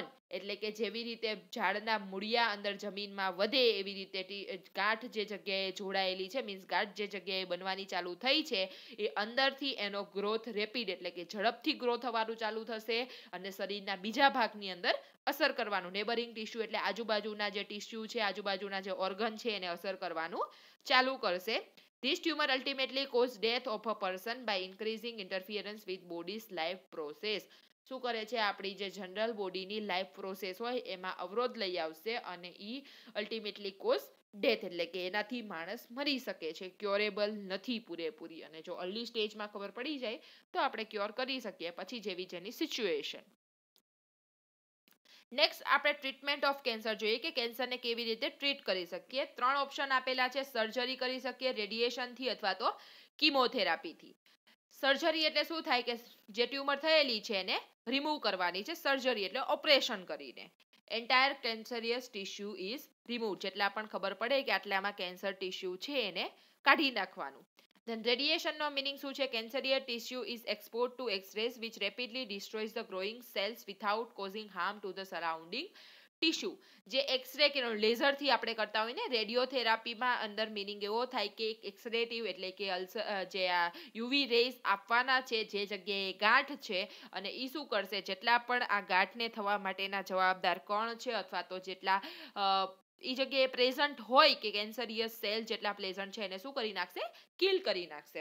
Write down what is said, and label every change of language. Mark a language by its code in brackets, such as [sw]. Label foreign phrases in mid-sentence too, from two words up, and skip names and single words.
[gu] એટલે કે જેવી રીતે ઝાડના મૂળિયા અંદર જમીનમાં વધે એવી રીતે ગાંઠ જે જગ્યાએ જોડાયેલી છે, મીન્સ ગાંઠ જે જગ્યાએ બનવાની ચાલુ થઈ છે એ અંદરથી એનો ગ્રોથ રેપિડ એટલે કે ઝડપથી ગ્રો થવાનું ચાલુ થશે અને શરીરના બીજા ભાગની અંદર અસર કરવાનું. [en] neighbouring tissue [gu] એટલે આજુબાજુના જે ટિશ્યુ છે, આજુબાજુના જે ઓર્ગન છે એને અસર કરવાનું ચાલુ કરશે. [en] This tumor ultimately cause death of a person by increasing interference with body's life process. [gu] શું કરે છે, આપણી જે જનરલ બોડીની [en] life process [gu] હોય એમાં અવરોધ લઈ આવશે અને ઈ [en] ultimately cause death [gu] એટલે કે એનાથી માણસ મરી શકે છે, ક્યોરેબલ નથી પૂરેપૂરી. અને જો અર્લી સ્ટેજમાં ખબર પડી જાય તો આપણે ક્યોર કરી શકીએ, પછી જેવી જેની સિચ્યુએશન. નેક્સ્ટ આપણે [en] treatment of cancer [gu] જોઈએ કે કેન્સરને કેવી રીતે ટ્રીટ કરી શકીએ. 3 ઓપ્શન આપેલા છે, સર્જરી કરી શકીએ, રેડિયેશનથી અથવા તો કીમોથેરાપીથી. સર્જરી એટલે શું થાય કે જે ટ્યુમર થયેલી છે એને રિમૂવ કરવાની છે, સર્જરી એટલે ઓપરેશન કરીને. [en] entire cancerous tissue is remove. [gu] જેટલા પણ ખબર પડે કે આટલામાં કેન્સર ટિશ્યુ છે એને કાઢી નાખવાનું. [en] Then radiation [gu] નો meaning શું છે, [en] cancerous tissue is exposed to X-rays which rapidly destroys the growing cells without causing harm to the surrounding [gu] ટીશ્યુ. જે એક્સરે કિરણ લેઝરથી આપણે કરતા હોય ને રેડિયોથેરાપીમાં, અંદર મિનિંગ એવો થાય કે એક્સરેટિવ એટલે કે જે આ [en] UV rays [gu] આપવાના છે જે જગ્યાએ ગાંઠ છે, અને એ શું કરશે, જેટલા પણ આ ગાંઠને થવા માટેના જવાબદાર કણ છે અથવા તો જેટલા એ જગ્યાએ પ્રેઝન્ટ હોય કે [en] cancerous cell [gu] જેટલા પ્રેઝન્ટ છે એને શું કરી નાખશે, કિલ કરી નાખશે.